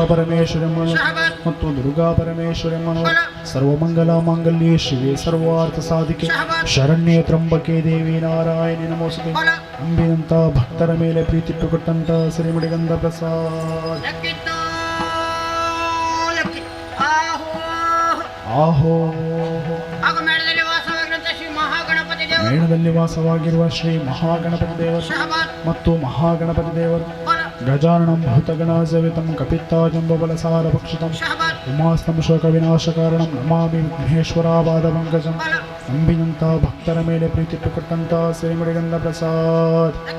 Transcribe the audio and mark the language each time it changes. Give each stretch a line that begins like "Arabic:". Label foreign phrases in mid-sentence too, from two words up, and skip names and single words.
Kannada: ಪರಮೇಶ್ವರಮ್ಮನು ಮತ್ತು ದುರ್ಗಾ ಪರಮೇಶ್ವರಮ್ಮನು
Sanskrit: ಸರ್ವಮಂಗಲ ಮಾಂಗಲ್ಯೆ ಶಿವೆ ಸರ್ವಾರ್ಥ ಸಾಧಿಕೆ ಶರಣ್ಯೆ ತ್ರಂಬಕೆ ದೇವಿ ನಾರಾಯಣಿ ನಮೋಸ್ತುತೆ
Kannada: ಅಂಬಿನಂತ ಭಕ್ತರ ಮೇಲೆ ಪ್ರೀತಿಟ್ಟುಕೊಟ್ಟಂತ ಸಿರಿಮಡಿಗಂಧ ಪ್ರಸಾದ್ ಆಹೋ ಮೇಣದಲ್ಲಿ ವಾಸವಾಗಿರುವ ಶ್ರೀ ಮಹಾಗಣಪತಿ ದೇವರು ಮತ್ತು ಮಹಾಗಣಪತಿ ದೇವರು
Sanskrit: ಗಜಾನನಂ ಭೂತಗಣಾಸವಿತಂ ಕಪಿತ್ತಾಜಂಬಬಲಸಾರ ಭಕ್ಷಿತಂ ಉಮಾಸ್ತಂ ಶೋಕ ವಿನಾಶಕಾರಣಂ ನಮಾಮಿ ವಿಘ್ನೇಶ್ವರಾಪಾದಪಂಕಜಂ
Kannada: ಅಂಬಿನಂತ ಭಕ್ತರ ಮೇಲೆ ಪ್ರೀತಿಟ್ಟುಕೊಟ್ಟಂತ ಸಿರಿಮಡಿಗಂಧ ಪ್ರಸಾದ್